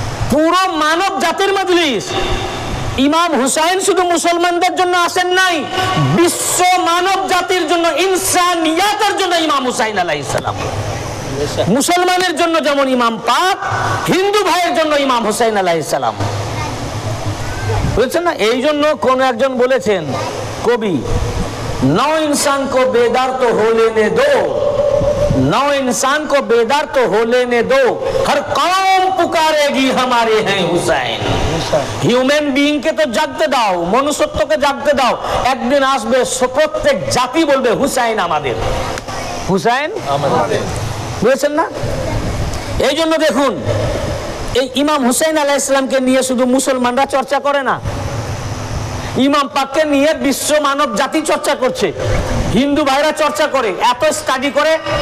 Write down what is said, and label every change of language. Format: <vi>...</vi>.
<bn>পুরো মানব জাতির মজলিস। ইমাম হুসাইন শুধু মুসলমানদের জন্য আসেন নাই, বিশ্ব মানব জাতির জন্য, ইনসানিয়াতের জন্য ইমাম হুসাইন আলাইহিস সালাম। মুসলমানের জন্য যেমন ইমাম পাক, হিন্দু ভাইয়ের জন্য ইমাম হুসাইন আলাইহিস সালাম। বুঝছেন না? এই জন্য কোন একজন বলেছেন, কবি,</bn> <hi>নौ इंसान को बेदार तो हो लेने दो, नौ इंसान को बेदार तो हो लेने दो, हर कौम पुकारेगी हमारे हैं हुसैन।</hi> <bn>হিউম্যান বিইং কে তো জাগতে দাও, মনুষ্যত্বকে জাগতে দাও। একদিন আসবে প্রত্যেক জাতি বলবে হুসাইন আমাদের, হুসাইন আমাদের। বুঝেছেন না? এই জন্য দেখুন, এই ইমাম হুসাইন আলাইহিস সালামকে নিয়ে শুধু মুসলমানরা চর্চা করে না, ইমাম পাককে নিয়ে বিশ্ব মানব জাতি চর্চা করছে, হিন্দু ভাইরা চর্চা করে, এত স্টাডি করে।</bn>